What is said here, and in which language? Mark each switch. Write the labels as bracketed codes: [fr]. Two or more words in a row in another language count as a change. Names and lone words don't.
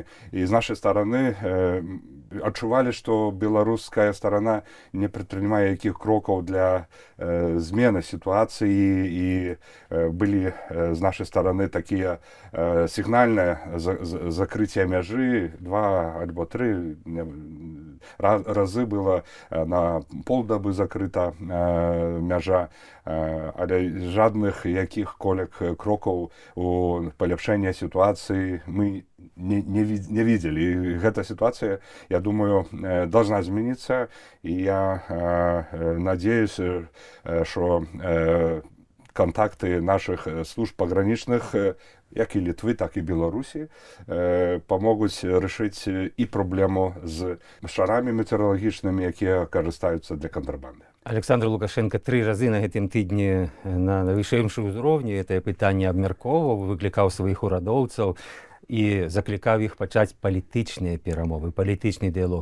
[be] І з нашай стараны адчувалі, што беларуская старана не прадпрымае якіх крокаў для змены сітуацыі, і былі з нашай стараны такія сігнальныя закрыцця мяжы, 2 альбо 3 разы было на полдабы закрыта мяжа, але жадных якіх-колек крокаў у паляпшэння сітуацыі мы [ru] не видели. И эта ситуация, я думаю, должна измениться. И я надеюсь, что контакты наших служб пограничных, [be] як і Літвы, так і Беларусі, памогуць рашыць і праблему з шарамі метэаралагічнымі, якія карыстаюцца для кантрабанды. Александр Лукашенко 3 разы на гэтым тыдні на вышэйшым узроўні гэтае пытанне абмяркоўваў, выклікаў сваіх урадоўцаў і заклікаў іх пачаць палітычныя перамовы, палітычны дыялог.